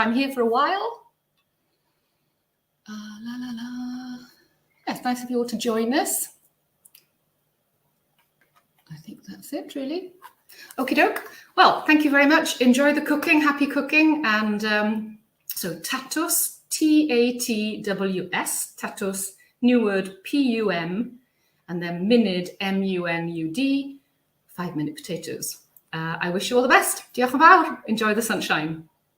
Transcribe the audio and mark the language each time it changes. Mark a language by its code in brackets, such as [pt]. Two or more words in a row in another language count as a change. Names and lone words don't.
[en] I'm here for a while. Yeah, it's nice of you all to join us. I think that's it, really. Okie doke. Well, thank you very much. Enjoy the cooking. Happy cooking. And so tatus. [cy] Tatws, tatus, [en] new word, P-U-M, and then munud, M-U-N-U-D, 5-minute potatoes. I wish you all the best. [cy] Diolch yn fawr. [en] Enjoy the sunshine.